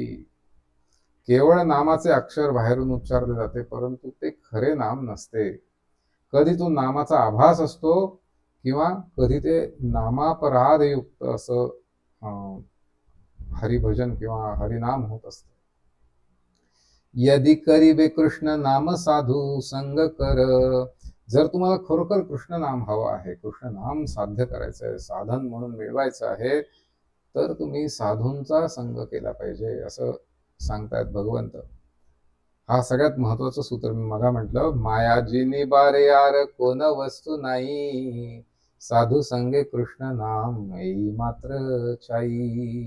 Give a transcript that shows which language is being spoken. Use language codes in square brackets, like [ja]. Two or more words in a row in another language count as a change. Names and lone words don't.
[mr] केवळ नामाचे अक्षर बाहेरून उच्चारले जाते, परंतु ते खरे नाम नसते. कधी तो नामाचा आभास असतो किंवा कधी ते नामापराधयुक्त असं हरिभजन किंवा हरिनाम होत असतं. [bn] যদি করিবে কৃষ্ণ নাম সাধু সঙ্গ কর. [mr] जर तुम्हाला खरोखर कृष्ण नाम हवं आहे, कृष्ण नाम साध्य करायचं आहे, साधन म्हणून मिळवायचं आहे, तर तुम्ही साधूंचा संग केला पाहिजे असं सांगतायत भगवंत. हा सगळ्यात महत्वाचं सूत्र मी मगा म्हटलं, [bn] মায়াজী বারে যার কোন বস্তু নাহি, সাধু সঙ্গে কৃষ্ণ নাম নাহি মাত্র চাই.